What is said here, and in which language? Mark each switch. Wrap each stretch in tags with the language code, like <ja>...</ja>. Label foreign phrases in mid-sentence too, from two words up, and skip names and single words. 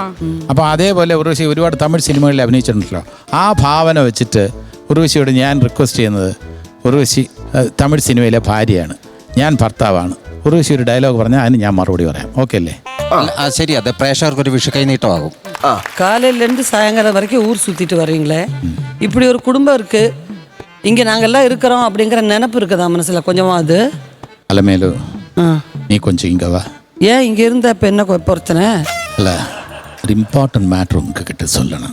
<ml>അപ്പോൾ അതേപോലെ ഉർവശി ഒരുപാട് തമിഴ് സിനിമകളിൽ അഭിനയിച്ചിട്ടുണ്ടല്ലോ. ആ ഭാവന വെച്ചിട്ട് ഉർവശിയോട് ഞാൻ റിക്വസ്റ്റ് ചെയ്യുന്നത്, ഉർവശി തമിഴ് സിനിമയിലെ ഭാര്യയാണ്, ഞാൻ ഭർത്താവാണ്. ഉർവശി ഒരു ഡയലോഗ് പറഞ്ഞാൽ അതിന് ഞാൻ മറുപടി പറയാം. ഓക്കെ അല്ലേ? ശരി, അത് പ്രേക്ഷകർക്ക് ഒരു വിഷു കൈനീട്ടമാകും.</ml> <ta>காலையில இருந்து சாயங்காலம் வரைக்கும் ஊர் சுத்திட்டு வரீங்களே, இப்படி ஒரு குடும்பம் இருக்கு, இங்க நாங்கெல்லாம் இருக்கிறோம் அப்படிங்கிற நினைப்பு இருக்குதா மனசுல கொஞ்சமாவது? அலமேலு, நீ கொஞ்சம் இங்க வா. ஏன் இங்க இருந்த இப்ப என்ன பிரச்சனை? இல்ல, ஒரு</ta> <en>important matter</en> <ta>உங்ககிட்ட சொல்லணும்.</ta>